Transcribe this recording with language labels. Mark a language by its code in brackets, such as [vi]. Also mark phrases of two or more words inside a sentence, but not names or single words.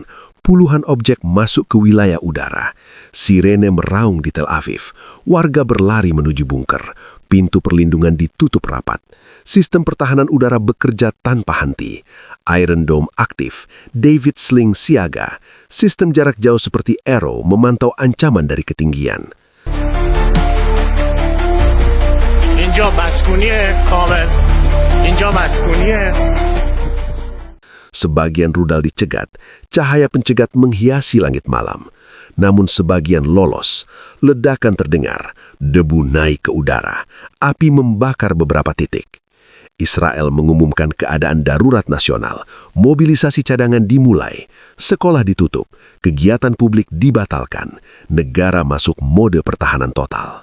[id] Puluhan objek masuk ke wilayah udara. Sirene meraung di Tel Aviv. Warga berlari menuju bunker. Pintu perlindungan ditutup rapat. Sistem pertahanan udara bekerja tanpa henti. Iron Dome aktif. David Sling siaga. Sistem jarak jauh seperti Arrow memantau ancaman dari ketinggian. [fa] اینجا مسکونیه کامل. اینجا مسکونیه. [id] Sebagian rudal dicegat, cahaya pencegat menghiasi langit malam. Namun sebagian lolos, ledakan terdengar, debu naik ke udara, api membakar beberapa titik. Israel mengumumkan keadaan darurat nasional, mobilisasi cadangan dimulai, sekolah ditutup, kegiatan publik dibatalkan, negara masuk mode pertahanan total.